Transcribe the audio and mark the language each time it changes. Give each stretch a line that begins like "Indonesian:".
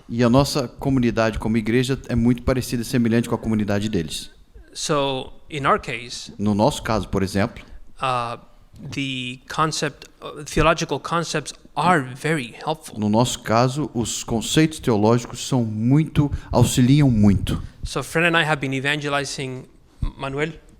Portuguese: E a nossa comunidade como igreja é muito parecida, semelhante com a comunidade deles.
English: So, in our case,
Portuguese: No nosso caso, por exemplo,
English: the theological concepts are very helpful.
Portuguese: No nosso caso, os conceitos teológicos auxiliam muito.
English: So Fred and I have been evangelizing Manuel.